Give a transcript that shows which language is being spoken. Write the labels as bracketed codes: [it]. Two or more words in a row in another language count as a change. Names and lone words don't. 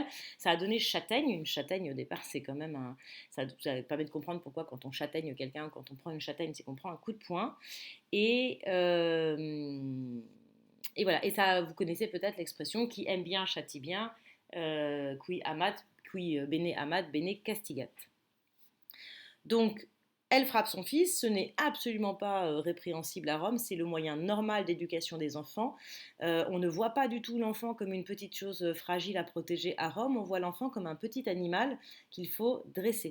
[fr] Ça a donné châtaigne. Une châtaigne au départ, c'est quand même ça permet de comprendre pourquoi quand on châtaigne quelqu'un, quand on prend une châtaigne, c'est qu'on prend un coup de poing. Et voilà. Et ça, vous connaissez peut-être l'expression qui aime bien châtie bien, [la] qui bene amat, bene castigat. [fr] Donc elle frappe son fils, ce n'est absolument pas répréhensible à Rome, c'est le moyen normal d'éducation des enfants. On ne voit pas du tout l'enfant comme une petite chose fragile à protéger à Rome, on voit l'enfant comme un petit animal qu'il faut dresser.